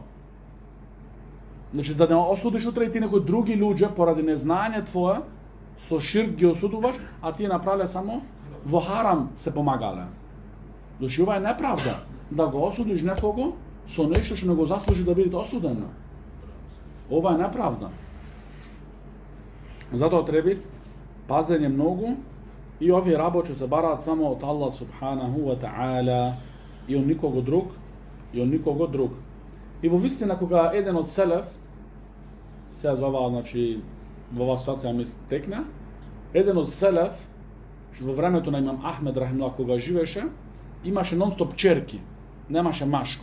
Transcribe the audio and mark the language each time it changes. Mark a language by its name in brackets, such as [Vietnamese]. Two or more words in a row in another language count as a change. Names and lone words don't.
[Macedonian] Значи, да не осудиш утре и ти некои други луѓе, поради незнање твое, со ширк ги осудуваш, а ти направиле само во харам се помагале. Значи, ова е неправда. Да го осудиш некого со нешто што не го заслужи да биде осудено. Ова е неправда. Затоа треба пазење многу И овие работи се бараат само од Аллах [Arabic] سبحانه وتعالى [Macedonian] и од никого друг, И во вистина кога еден од селеф, сега за ова, значи, во оваа ситуација ми стекна, еден од селеф, во времето на имам Ахмед рахимуллах кога живеше, имаше нон-стоп черки, немаше машко.